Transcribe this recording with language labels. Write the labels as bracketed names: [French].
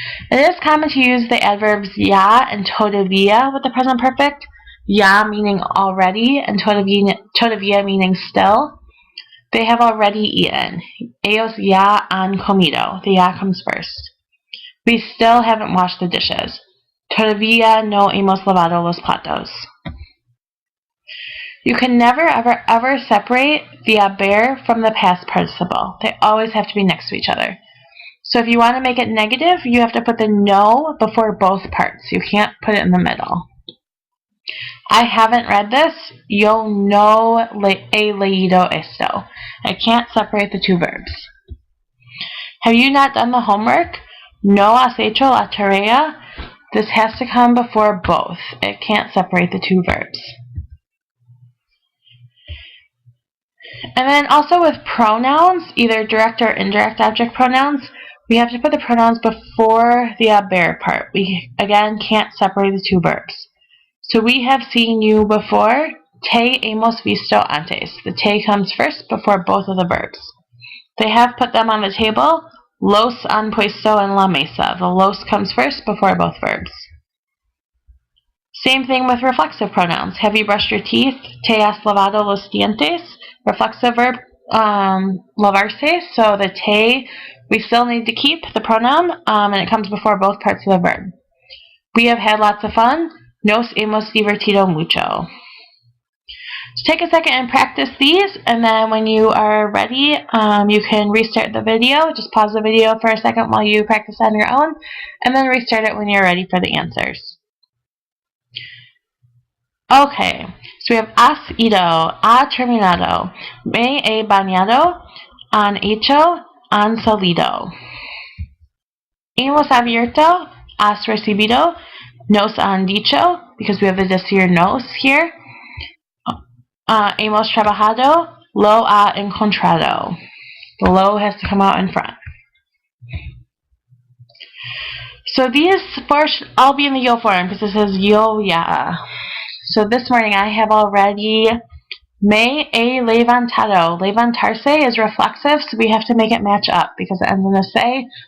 [English] It is common to use the adverbs ya and todavía with the present perfect. Ya meaning already and todavía meaning still. They have already eaten. [Spanish] Ellos ya han comido. [English] The ya comes first. We still haven't washed the dishes. [Spanish] Todavía no hemos lavado los platos. [English] You can never, ever, ever separate the haber from the past participle. They always have to be next to each other. So if you want to make it negative, you have to put the no before both parts. You can't put it in the middle. I haven't read this. [Spanish] Yo no he leído esto. [English] I can't separate the two verbs. Have you not done the homework? [Spanish] No has hecho la tarea. [English] This has to come before both. It can't separate the two verbs. And then also with pronouns, either direct or indirect object pronouns, we have to put the pronouns before the haber part. We, again, can't separate the two verbs. So we have seen you before. [Spanish] Te hemos visto antes. [English] The te comes first before both of the verbs. They have put them on the table. [Spanish] Los han puesto en la mesa. [English] The los comes first before both verbs. Same thing with reflexive pronouns. Have you brushed your teeth? [Spanish] Te has lavado los dientes. [English] Reflexive verb, [Spanish] lavarse. [English] So the te, we still need to keep the pronoun, and it comes before both parts of the verb. We have had lots of fun. [Spanish] Nos hemos divertido mucho. [English] So take a second and practice these, and then when you are ready, you can restart the video. Just pause the video for a second while you practice on your own, and then restart it when you're ready for the answers. Okay, so we have [Spanish] has ido, ha terminado, me he bañado, han hecho, han salido. Hemos abierto, has recibido, nos han dicho, [English] because we have the [Spanish] decir nos here. Hemos trabajado, lo ha encontrado. [English] The lo has to come out in front. So these four should all be in the yo form because it says yo ya. So this morning I have already [Spanish] me he levantado. [English] Levantarse is reflexive, so we have to make it match up because it ends in a se.